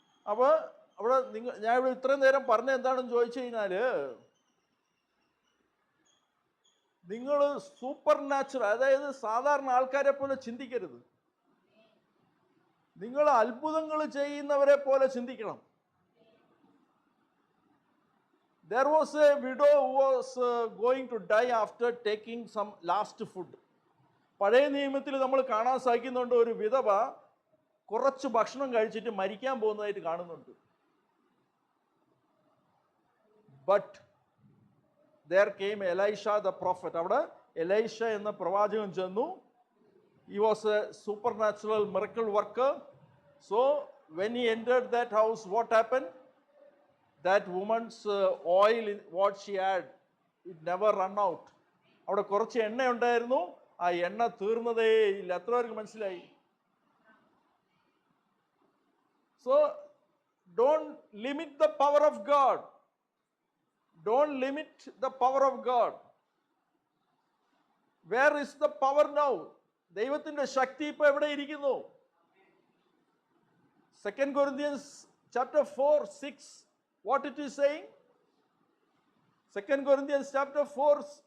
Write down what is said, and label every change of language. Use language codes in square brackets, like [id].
[ml] അപ്പോൾ അവിടെ ഞാൻ ഇവിടെ ഇത്രയും നേരം പറഞ്ഞ എന്താണെന്ന് ചോദിച്ചു കഴിഞ്ഞാൽ, നിങ്ങൾ സൂപ്പർ നാച്ചുറൽ, അതായത് സാധാരണ ആൾക്കാരെ പോലെ ചിന്തിക്കരുത്. നിങ്ങൾ അത്ഭുതങ്ങൾ ചെയ്യുന്നവരെ പോലെ ചിന്തിക്കണം. [en] There was a widow who was going to die after taking some last food. [ml] പഴയ നിയമത്തിൽ നമ്മൾ കാണാൻ സാധിക്കുന്നുണ്ട്, ഒരു വിധവ കുറച്ച് ഭക്ഷണം കഴിച്ചിട്ട് മരിക്കാൻ പോകുന്നതായിട്ട് കാണുന്നുണ്ട്. [en] But there came Elisha the prophet. [ml] അവിടെ എലൈഷ എന്ന പ്രവാചകൻ ചെന്നു. [en] He was a supernatural miracle worker. So when he entered that house, what happened? That woman's oil, what she had, it never run out. [ml] അവിടെ കുറച്ച് എണ്ണ ഉണ്ടായിരുന്നു, ആ എണ്ണ തീർന്നതേ ഇല്ല. എത്ര പേർക്ക് മനസ്സിലായി? [en] So don't limit the power of God. Don't limit the power of God. Where is the power now? [ml] ദൈവത്തിന്റെ ശക്തി ഇപ്പൊ എവിടെ ഇരിക്കുന്നു? [en] 2 Corinthians chapter 4:6, what it is saying? 2 Corinthians chapter 4.